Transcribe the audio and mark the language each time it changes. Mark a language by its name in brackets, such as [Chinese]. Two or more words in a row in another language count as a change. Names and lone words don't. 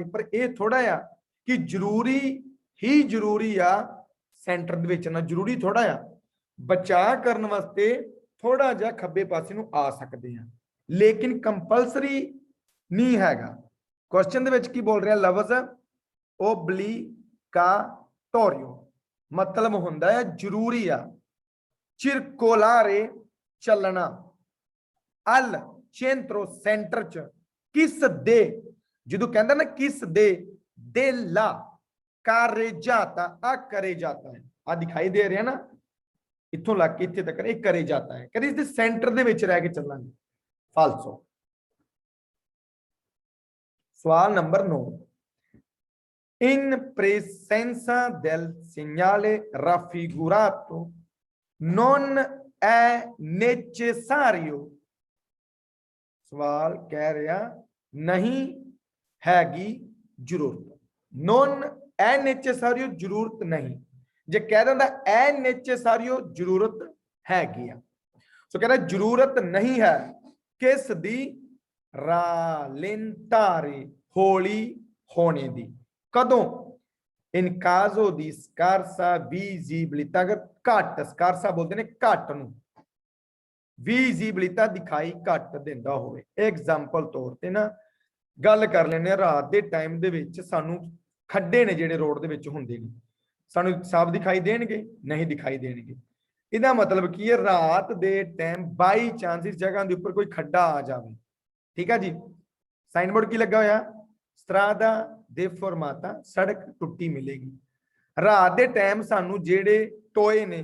[Punjabi] ਪਰ ਇਹ ਥੋੜਾ ਆ ਕਿ ਜ਼ਰੂਰੀ ਹੀ ਜ਼ਰੂਰੀ ਆ ਸੈਂਟਰ ਦੇ ਵਿੱਚ ਨਾ, ਜ਼ਰੂਰੀ ਥੋੜਾ ਆ ਬਚਾਅ ਕਰਨ ਵਾਸਤੇ ਥੋੜਾ ਜਿਹਾ ਖੱਬੇ ਪਾਸੇ ਨੂੰ ਆ ਸਕਦੇ ਆ, ਲੇਕਿਨ ਕੰਪਲਸਰੀ ਨਹੀਂ ਹੈਗਾ। ਕੁਐਸਚਨ ਦੇ ਵਿੱਚ ਕੀ ਬੋਲ ਰਿਹਾ ਲਫ਼ਜ਼ obbligatorio ਮਤਲਬ ਹੁੰਦਾ ਹੈ ਜ਼ਰੂਰੀ ਆ। circolare ਚੱਲਣਾ [Italian] al centro [Punjabi] ਸੈਂਟਰ ਚ, ਕਿਸ ਦੇ? ਜਦੋਂ ਕਹਿੰਦਾ ਨਾ ਕਿਸ ਦੇ [Italian] della carreggiata [Punjabi] ਆ ਕਰੇ ਜਾਤਾ ਹੈ ਆ ਦਿਖਾਈ ਦੇ ਰਿਹਾ ਨਾ ਇੱਥੋਂ ਲੱਗ ਕੇ ਇੱਥੇ ਤੱਕ ਇਹ ਕਰੇ ਜਾਤਾ ਹੈ ਕਦੇ ਇਸ ਦੇ ਸੈਂਟਰ ਦੇ ਵਿੱਚ ਰਹਿ ਕੇ ਚੱਲਾਂਗੇ ਫਾਲਸੋ ਸਵਾਲ ਨੰਬਰ 9 [Italian] in presenza del segnale raffigurato non è necessario [Punjabi] ਸਵਾਲ ਕਹਿ ਰਿਹਾ ਨਹੀਂ ਹੈਗੀ ਜ਼ਰੂਰਤ [Italian] non è necessario [Punjabi] ਜ਼ਰੂਰਤ ਨਹੀਂ ਜੇ ਕਹਿ ਦਿੰਦਾ [Italian] è necessario [Punjabi] ਜ਼ਰੂਰਤ ਹੈਗੀ ਆ ਸੋ ਕਹਿੰਦਾ ਜ਼ਰੂਰਤ ਨਹੀਂ ਹੈ ਕਿਸ ਦੀ rallentare ਹੌਲੀ ਹੋਣੇ ਦੀ ਕਦੋਂ [Italian] in caso di scarsa visibilità [Punjabi] ਘੱਟ scarsa ਬੋਲਦੇ ਨੇ ਘੱਟ ਨੂੰ ਵਿਜ਼ਿਬਿਲਿਟੀ ਦਿਖਾਈ ਘੱਟ ਦਿੰਦਾ ਹੋਵੇ ਐਗਜ਼ਾਮਪਲ ਤੌਰ ਤੇ ਨਾ ਗੱਲ ਕਰ ਲੈਂਦੇ ਆ ਰਾਤ ਦੇ ਟਾਈਮ ਦੇ ਵਿੱਚ ਸਾਨੂੰ ਖੱਡੇ ਨੇ ਜਿਹੜੇ ਰੋਡ ਦੇ ਵਿੱਚ ਹੁੰਦੇ ਨੇ ਸਾਨੂੰ ਸਾਫ਼ ਦਿਖਾਈ ਦੇਣਗੇ ਨਹੀਂ ਦਿਖਾਈ ਦੇਣਗੇ ਇਹਦਾ ਮਤਲਬ ਕੀ ਹੈ ਰਾਤ ਦੇ ਟਾਈਮ [English] by chance [Punjabi] ਇਸ ਜਗ੍ਹਾ ਦੇ ਉੱਪਰ ਕੋਈ ਖੱਡਾ ਆ ਜਾਵੇ ਠੀਕ ਹੈ ਜੀ [English] sign board [Punjabi] ਕੀ ਲੱਗਾ ਹੋਇਆ [Italian] strada deformata [Punjabi] ਸੜਕ ਟੁੱਟੀ ਮਿਲੇਗੀ ਰਾਤ ਦੇ ਟਾਈਮ ਸਾਨੂੰ ਜਿਹੜੇ ਟੋਏ ਨੇ